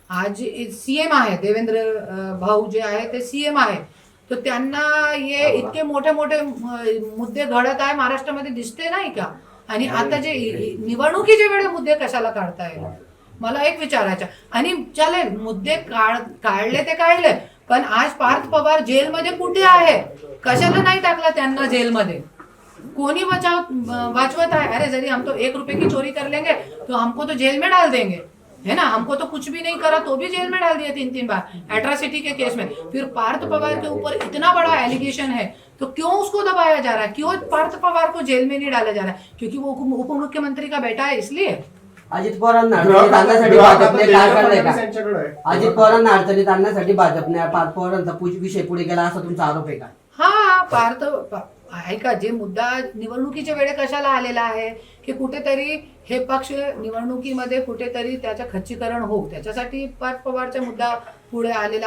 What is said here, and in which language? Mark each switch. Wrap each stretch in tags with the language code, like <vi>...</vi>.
<mr>आज सीएम आहे देवेंद्र भाऊ जे आहे ते सीएम आहे, तर त्यांना हे इतके मोठे मोठे मुद्दे घडत आहे महाराष्ट्रामध्ये, दिसते नाही का? आणि आता जे निवडणुकीच्या वेळी मुद्दे कशाला काढताय, मला एक विचारायचं. आणि चालेल मुद्दे काढले ते काढले, पण आज पार्थ पवार जेलमध्ये कुठे आहे? कशाला नाही टाकला त्यांना जेलमध्ये? कोणी वाचवत आहे?</mr> <hi>अरे जरी हम तो 1 रुपए की चोरी कर लेंगे तो हमको तो जेल में डाल देंगे, है ना. हमको तो कुछ भी नहीं करा तो भी जेल में डाल दिया 3-3 बार एट्रॉसिटी के केस में. फिर पार्थ पवार के ऊपर इतना बड़ा एलिगेशन है, तो क्यों उसको दबाया जा रहा है? क्यों पार्थ पवार को जेल में नहीं डाला जा रहा है? क्योंकि वो उप मुख्यमंत्री का बेटा है, इसलिए.</hi> <mr>अजित पवारांना अडचणीत आणण्यासाठी भाजपने काय करलंय का? अजित पवारांना अडचणीत आणण्यासाठी भाजपने पार्थ पवारांचा विषय पुढे गेला असा तुमचा आरोप आहे का? हा पार्थ ऐका, जे मुद्दा निवडणुकीच्या वेळे कशाला आलेला आहे की कुठेतरी हे पक्ष निवडणुकीमध्ये कुठेतरी त्याचं खच्चीकरण होऊ, त्याच्यासाठी पार्थ पवारचा मुद्दा पुढे आलेला.</mr>